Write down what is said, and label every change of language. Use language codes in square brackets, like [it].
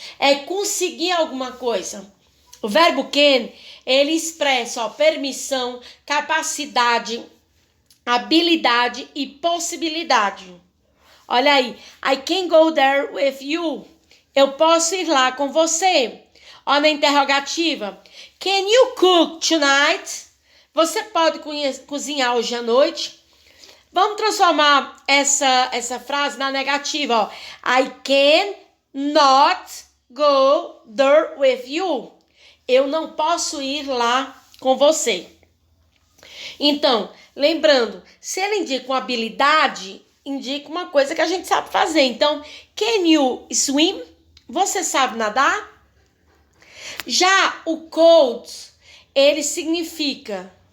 [pt] É conseguir alguma coisa. O verbo can, ele expressa permissão, capacidade, habilidade e possibilidade. Olha aí. [en] I can go there with you. [pt] Eu posso ir lá com você. Olha na interrogativa. [en] Can you cook tonight? [pt] Você pode cozinhar hoje à noite? Vamos transformar essa frase na negativa. Ó. [en] I can not go there with you. [pt] Eu não posso ir lá com você. Então, lembrando, se ele indica uma habilidade, indica uma coisa que a gente sabe fazer. Então, [en] can you swim? [pt] Você sabe nadar? Já o could, ele significa...